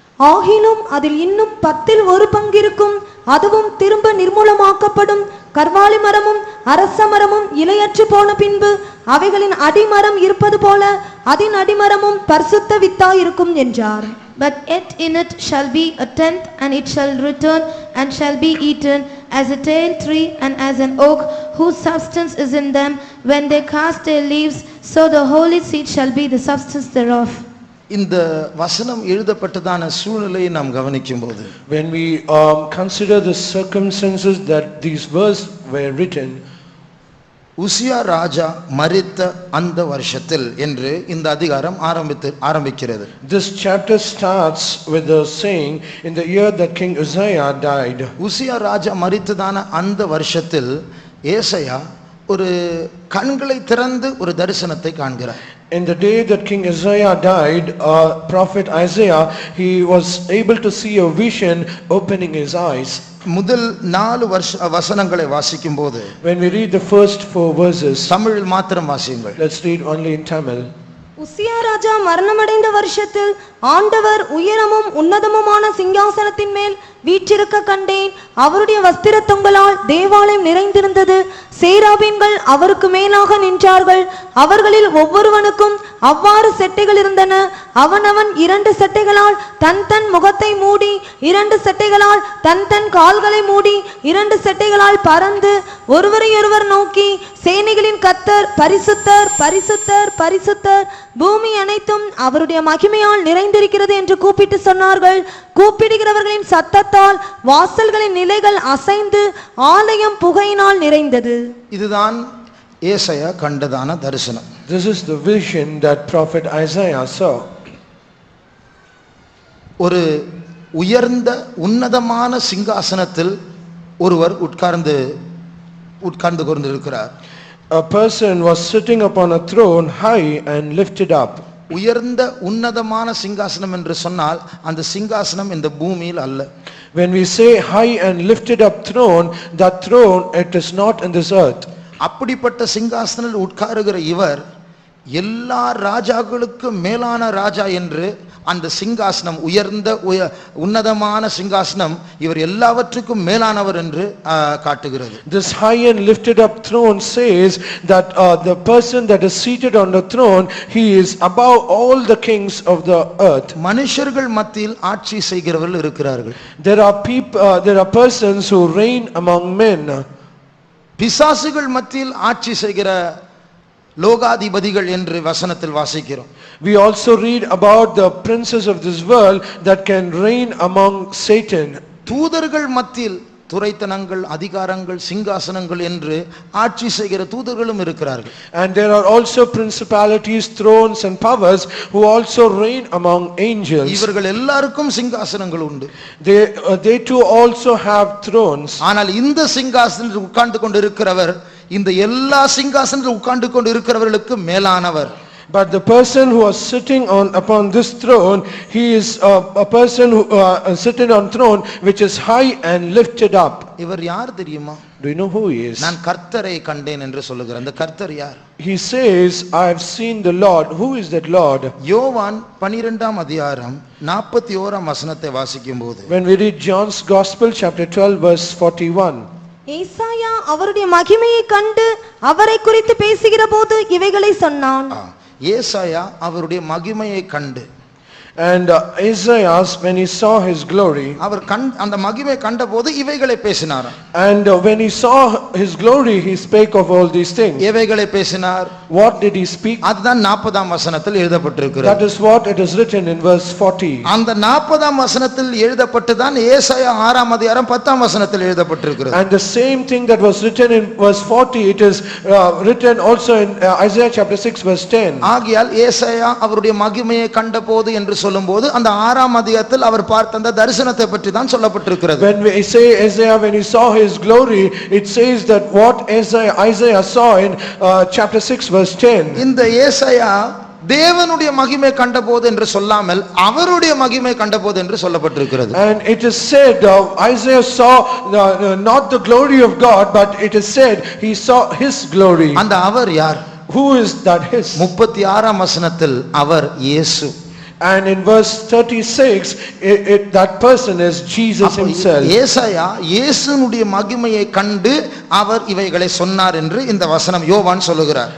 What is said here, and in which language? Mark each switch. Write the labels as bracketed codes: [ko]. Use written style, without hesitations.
[ta] ஆகிலும் அதில் இன்னும் 10ல் 1 பங்கு இருக்கும், அதுவும் திரும்ப நிர்மூலமாக்கப்படும். கர்வாலி மரமும் அரச மரமும் இலையற்று போன பின்பு அவைகளின் அடிமரம் இருப்பது போல அதன் அடிமரமும் பரிசுத்த வித்தாய் இருக்கும் என்றார். [en] But yet in it shall be a tenth, and it shall return and shall be eaten, as a tall tree and as an oak, whose substance is in them when they cast their leaves, so the holy seed shall be the substance thereof. [ta] இந்த வசனம் எழுதப்பட்டதான சூழ்நிலையை நாம் கவனிக்கும் போது, [en] When we consider the circumstances that these verses were written, [ta] உசியா ராஜா மரித்த அந்த வருஷத்தில் என்று இந்த அதிகாரம் ஆரம்பிக்கிறது. [en] this chapter starts with the saying, in the year that King Uzziah died. [ta] உசியா ராஜா மரித்ததான அந்த வருஷத்தில் ஏசாயா ஒரு கண்களை திறந்து ஒரு தரிசனத்தை காண்கிறார். [en] In the day that King Uzziah died, prophet Isaiah, he was able to see a vision opening his eyes. [ta] முதல் 4 வசனங்களை வாசிக்கும் போது, [en] When we read the first 4 verses, [ta] தமிழில் மாத்திரம் வாசியுங்கள். [en] let's read only in Tamil. [ta] உசியா ராஜா மரணமடைந்த வருஷத்தில் ஆண்டவர் உயரமும் உன்னதமுமான சிங்காசனத்தின் மேல் வீற்றிருக்க கண்டேன். அவருடைய வஸ்திர தொங்கலால் தேவாலயம் நிறைந்திருந்தது. சேராபீன்கள் அவருக்கு மேலாக நின்றார்கள். அவர்களில் ஒவ்வொருவனுக்கும் அவ்வாறு செட்டைகள் இருந்தன. அவனவன் 2 செட்டைகளால் தன் தன் முகத்தை மூடி, 2 செட்டைகளால் தன் தன் கால்களை மூடி, 2 செட்டைகளால் பறந்து ஒருவரையொருவர் நோக்கி, சேனைகளின் கர்த்தர் பரிசுத்தர் பரிசுத்தர் பரிசுத்தர், பூமி அனைத்தும் அவருடைய மகிமையால் நிறைந்திருக்கிறது என்று கூப்பிட்டு சொன்னார்கள். கூப்பிடுகிறவர்களின் சத்தத்தால் வாசல்களின் நிலைகள் அசைந்து ஆலயம் புகையினால் நிறைந்தது. இதுதான் ஏசாயா கண்டதான தரிசனம். [en] This is the vision that prophet Isaiah saw. [ta] ஒரு உயர்ந்த உன்னதமான சிங்காசனத்தில் ஒருவர் உட்கார்ந்து கொண்டிருக்கிறார். [en] A person was sitting upon a throne high and lifted up. [ta] உயர்ந்த உன்னதமான சிங்காசனம் என்று சொன்னால் அந்த சிங்காசனம் இந்த பூமியில் அல்ல. [en] When we say high and lifted up throne, that throne, it is not in this earth. [ta] அப்படிப்பட்ட சிங்காசனத்தில் உட்காருகிற இவர் எல்லா ராஜாக்களுக்கும் மேலான ராஜா என்று அந்த சிங்காசனம், உயர்ந்த உன்னதமான சிங்காசனம் இவர் எல்லாவற்றுக்கும் மேலானவர் என்று காட்டுகிறது. [en] This high and lifted up throne says that the person that is seated on the throne, he is above all the kings of the earth. [ta] மனுஷர்கள் மத்தியில் ஆட்சி செய்கிறவர்கள் இருக்கிறார்கள். [en] There are persons who reign among men. [ta] பிசாசுகள் மத்தியில் ஆட்சி செய்கிற லோகாதிபதிகள் என்று வசனத்தில் வாசிக்கிறோம். [en] We also read about the princes of this world that can reign among Satan. [ta] தூதர்கள் மத்தியில் துரைத்தனங்கள், அதிகாரங்கள், சிங்காசனங்கள் என்று ஆட்சி செய்கிற தூதர்களும் இருக்கிறார்கள். [en] And there are also principalities, thrones and powers who also reign among angels. [ta] இவர்கள் எல்லாருக்கும் சிங்காசனங்கள் உண்டு. [en] They too also have thrones. [ta] ஆனால் இந்த சிங்காசனத்தில் உட்கார்ந்து கொண்டு இருக்கிறவர் இந்த எல்லா சிங்காசனத்தில் உட்கார்ந்து கொண்டு இருக்கிறவர்களுக்கு மேலானவர். [en] But the person who is sitting upon this throne, he is a person who sitting on throne which is high and lifted up. [ta] இவர் யார் தெரியுமா? [en] Do you know who he is? [ta] நான் கர்த்தரை கண்டேன் என்று சொல்லுகிறார். அந்த கர்த்தர் யார்? [en] He says, I have seen the Lord. Who is that Lord? [ta] யோவான் 12ஆம் அதிகாரம் 41ஆம் வசனத்தை வாசிக்கும்போது, [en] When we read John's Gospel chapter 12 verse 41, [ta] ஏசாயா அவருடைய மகிமையை கண்டு அவரை குறித்து பேசுகிற போது இவைகளை சொன்னான். ஏசாயா அவருடைய மகிமையை கண்டு, [en] And Isaiah, when he saw his glory, [ta] அவர் அந்த மகிமை கண்டபோது இவைகளை பேசினாராம். [en] and when he saw his glory, he spake of all these things. [ta] எவைகளை பேசினார்? [en] What did he speak? [ta] அதுதான் 40ஆம் வசனத்தில் எழுதப்பட்டிருக்கிறது. [en] That is what it is written in verse 40. [ta] அந்த 40ஆம் வசனத்தில் எழுதப்பட்டு தான் ஏசாயா 6ஆம் அதிகாரம் 10ஆம் வசனத்தில் எழுதப்பட்டிருக்கிறது. [en] And the same thing that was written in verse 40, it is written also in Isaiah chapter 6 verse 10. [ta] ஆகையால் ஏசாயா அவருடைய மகிமையை கண்டபோது என்று சொல்லும்போது அந்த 6ஆம் அதிகாரத்தில் அவர் பார்த்த அந்த தரிசனத்தை பற்றி தான் சொல்லப்பட்டிருக்கிறது. [en] When we say Isaiah, when he saw his glory, it says that what Isaiah saw in chapter 6 verse 10. [ta] இந்த ஏசாயா தேவனுடைய மகிமை கண்டபோது என்று சொல்லாமல் அவருடைய மகிமை கண்டபோது என்று சொல்லப்பட்டிருக்கிறது. [en] And it is said Isaiah saw not the glory of God, but it is said he saw his glory. [ta] அந்த அவர் யார்? [en] Who is that his? [ta] 36ஆம் வசனத்தில் அவர் இயேசு. [en] And in verse 36, that person is Jesus himself. [ta] ஏசாயா இயேசுனுடைய மகிமையை கண்டு அவர் இவைகளை சொன்னார் என்று இந்த வசனம் யோவான் சொல்லுகிறார்.